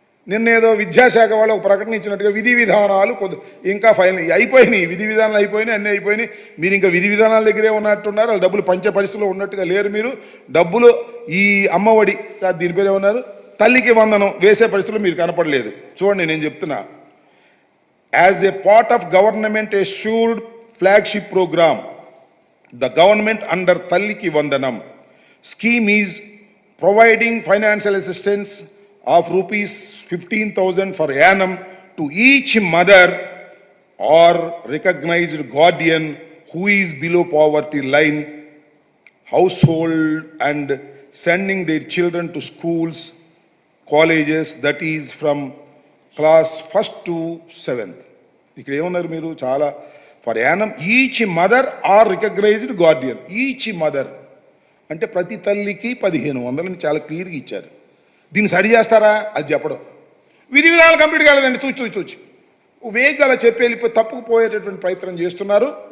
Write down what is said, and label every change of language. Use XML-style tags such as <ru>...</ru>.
<te>నిన్నేదో విద్యాశాఖ వాళ్ళు ఒక ప్రకటన ఇచ్చినట్టుగా విధి విధానాలు ఇంకా ఫైనల్ అయిపోయినాయి, విధి విధానాలు అయిపోయినాయి, అన్నీ అయిపోయినాయి. మీరు ఇంకా విధి విధానాల దగ్గరే ఉన్నట్టున్నారు. వాళ్ళు డబ్బులు పంచే పరిస్థితుల్లో ఉన్నట్టుగా లేరు. మీరు డబ్బులు ఈ అమ్మఒడి దీని పేరు ఏమన్నారు, తల్లికి వందనం వేసే పరిస్థితుల్లో మీరు కనపడలేదు. చూడండి నేను చెప్తున్నా.</te> <en>As a part of government assured flagship program, the government under Talliki Vandanam scheme is providing financial assistance of rupees 15,000 for annum to each mother or recognized guardian who is below poverty line household and sending their children to schools, colleges, that is from class 1st to 7th.</en> <te>ఇక్కడ ఏమన్నారు మీరు?</te> <en>చాలా for annum each mother or recognised guardian. Each mother</en> <te>అంటే ప్రతి తల్లికి 1,500 చాలా క్లియర్గా ఇచ్చారు. దీన్ని సరి చేస్తారా? అది చెప్పడం. విధి విధానాలు కంప్లీట్ కాలేదండి, తూచి వేగంగా అలా చెప్పి వెళ్ళిపోయి తప్పుకుపోయేటటువంటి ప్రయత్నం చేస్తున్నారు.</te>